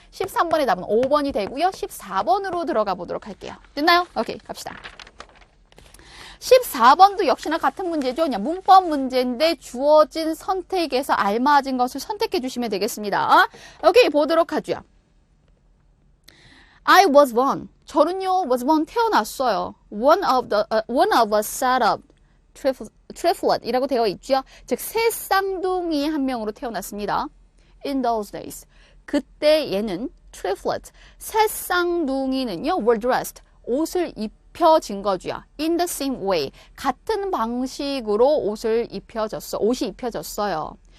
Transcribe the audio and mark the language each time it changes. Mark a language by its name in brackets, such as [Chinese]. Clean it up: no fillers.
[Korean] 13번의 답은 5번이 되고요. 14번으로 들어가 보도록 할게요. 됐나요? 오케이, 갑시다. 14번도 역시나 같은 문제죠. 그냥 문법 문제인데 주어진 선택에서 알맞은 것을 선택해 주시면 되겠습니다. 오케이, 보도록 하죠. [English] I was born. [Korean] 저는요, [English] was born [Korean] 태어났어요. [English] one of a set of triplet [Korean] 이라고 되어 있죠. 즉, 새 쌍둥이 한 명으로 태어났습니다. [English] In those days. [Korean] 그때 얘는 triplet, 새 쌍둥이는요, [English] were dressed. [Korean] 옷을 입혀진 거죠. [English] In the same way. [Korean] 같은 방식으로 옷이 입혀졌어요.